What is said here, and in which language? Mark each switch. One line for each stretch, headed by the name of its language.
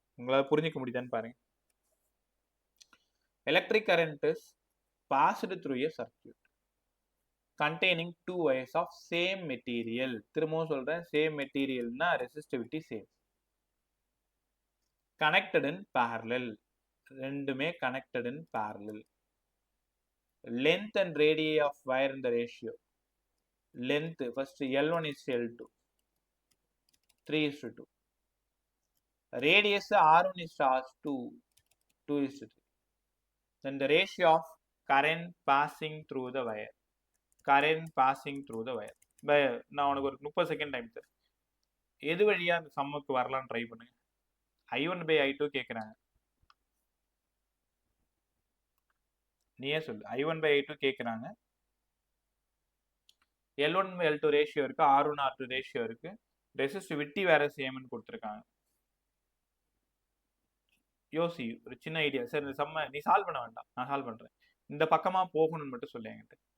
Tamil: உங்களால் புரிஞ்சிக்க முடியுதான்னு பாருங்க.
English: Electric current is passed through a circuit containing 2 wires of same material.
Tamil: திரும்பவும் சொல்றேன், same மெட்டீரியல்னா resistivity same.
English: connected in parallel. ரெண்டுமே connected in parallel. length and radii of wire in the ratio. length first L1 is to L2, 3 is to 2. radius R1 is to R2, 2 is to 3. then the ratio of current passing through the wire. current passing through the wire.
Tamil: நான் உனக்கு ஒரு 30 second time தரேன். எது வழியா அந்த சம்முக்கு வரலாம்னு try பண்ணுங்க.
English: I1 by I2 கேட்குறாங்க.
Tamil: நீயே சொல்லு. I1 by I2 கேட்குறாங்க. L1 by L2 ரேஷியோ இருக்கு, R1 R2 ரேஷியோ இருக்கு, ரெசிஸ்டிவிட்டி வேற சேம்னு கொடுத்துருக்காங்க. யோசி, ஒரு சின்ன ஐடியா. சரி, இந்த சம்ம நீ சால்வ் பண்ண வேண்டாம், நான் சால்வ் பண்றேன். இந்த பக்கமா போகணும்னு மட்டும் சொல்லு என்கிட்ட.